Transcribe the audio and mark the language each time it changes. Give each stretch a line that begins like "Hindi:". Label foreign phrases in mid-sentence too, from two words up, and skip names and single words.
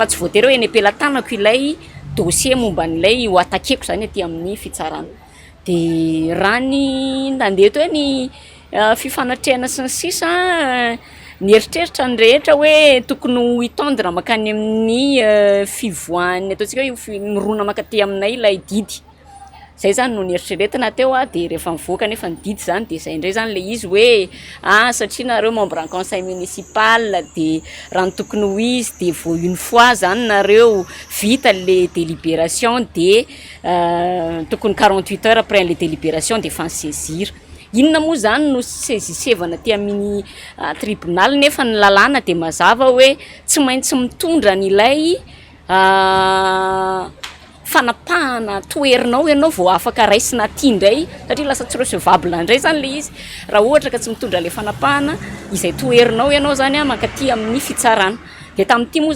Malagasy: tsy voatery hoe eny am-pelatanako ilay dossier momba an'ilay ho atakeko zany aty amin'ny fitsarana de raha ny nandeha to hoe ny fifanatrehana sy ny sisa nieritreritra ny rehetra hoe tokony ho hitondra makany amin'ny fivoahany ataontsika hoe mirona makaty aminay ilay didy zay zany no nieritreretina teo de rehefa mivoaka nefa ny didy zany de zay indray zany le izy hoe satria nareo
French: membre en conseil municipal
Malagasy: de raha ny tokony ho izy de vao
French: une fois
Malagasy: zany nareo vita
French: le délibération
Malagasy: de tokony
French: 48 heures après le délibération
Malagasy: de fa saisir inona moa zany no saisisevana ty amin'ny tribunal nefa ny lalàna de mazava hoe tsy maintsy mitondra an'ilay fanapahana toerinao ianao vao afaka raisina ty indray satria lasa tsy recevable indray zany le izy raha ohatra ka tsy mitondra le fanapahana izay toerinao ianao zany a makaty amin'ny fitsarana de tamin'ity moa